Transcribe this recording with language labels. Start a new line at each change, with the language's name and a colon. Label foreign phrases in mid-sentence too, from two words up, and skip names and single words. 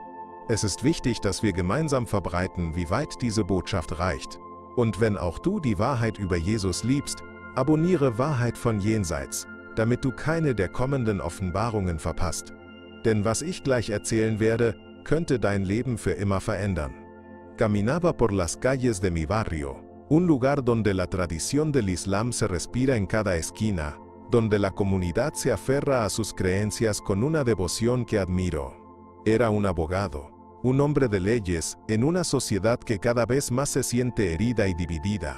German: Es ist wichtig, dass wir gemeinsam verbreiten, wie weit diese Botschaft reicht. Und wenn auch du die Wahrheit über Jesus liebst, abonniere Wahrheit von Jenseits, damit du keine der kommenden Offenbarungen verpasst. Denn was ich gleich erzählen werde, könnte dein Leben für immer verändern.
Spanish: Caminaba por las calles de mi barrio, un lugar donde la tradición del Islam se respira en cada esquina, donde la comunidad se aferra a sus creencias con una devoción que admiro. Era un abogado, un hombre de leyes, en una sociedad que cada vez más se siente herida y dividida.